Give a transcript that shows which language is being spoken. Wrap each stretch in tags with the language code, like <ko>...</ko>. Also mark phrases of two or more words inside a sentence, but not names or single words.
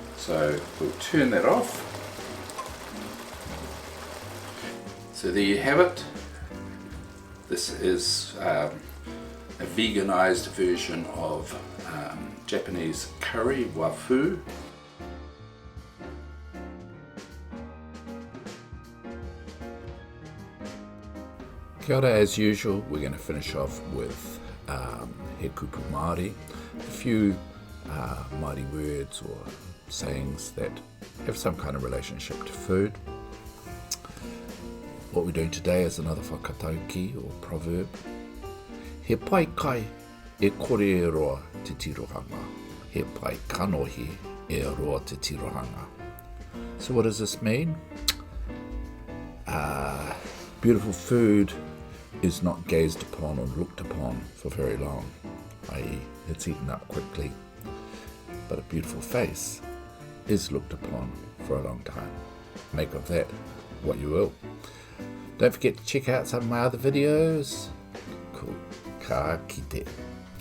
<en>So we'll turn that off. So there you have it. This is a veganized version of Japanese curry, Wafuu.</en> <mi>Kia ora,</mi> <en>as usual, we're going to finish off with</en> <mi>he kupu Māori,</mi> <en>a few Māori words or sayings that have some kind of relationship to food. What we're doing today is another whakatauki or proverb.</en> <mi>He pai kai e kore e roa te tirohanga. He pai kanohi e roa te tirohanga.</mi> <en>So what does this mean? Beautiful food is not gazed upon or looked upon for very long, i.e. it's eaten up quickly. But a beautiful face is looked upon for a long time. Make of that what you will. Don't forget to check out some of my other videos. Cool.</en> <mi>Ka kite.</mi>